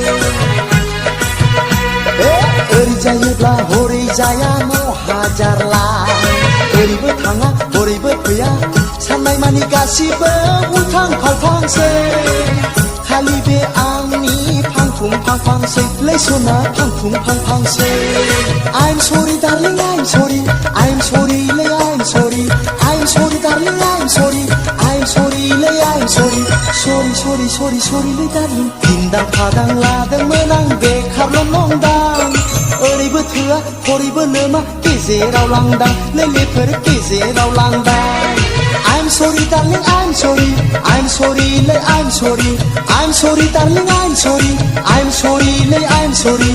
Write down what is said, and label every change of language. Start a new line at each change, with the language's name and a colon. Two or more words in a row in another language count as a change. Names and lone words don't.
Bodo: ओरै जायोब्ला हरै जाया न' हाजारला ओरैबो थाङा हरैबो फैया साननाय मानि गासिबो उल्थां फाल्थांसै खालि बे आंनि फांफुं फांफांसै लै सना फांफुं फांफांसै
English: I'm sorry, darling, I'm sorry. I'm sorry, lay, I'm sorry. I'm sorry, darling, I'm sorry. I'm sorry, lay, I'm sorry. Sorry, sorry, sorry, sorry, lay, darling.
Bodo: Pindang padang लादोंमोन आं बेखारल' नंदां ओरैबो थोआ हरैबो लोमा गेजेराव लांदां लेलेफोर गेजेराव लांदां
English: I'm sorry, darling, I'm sorry. I'm sorry, lay, I'm sorry. I'm sorry, darling, I'm sorry. I'm sorry, lay, I'm sorry.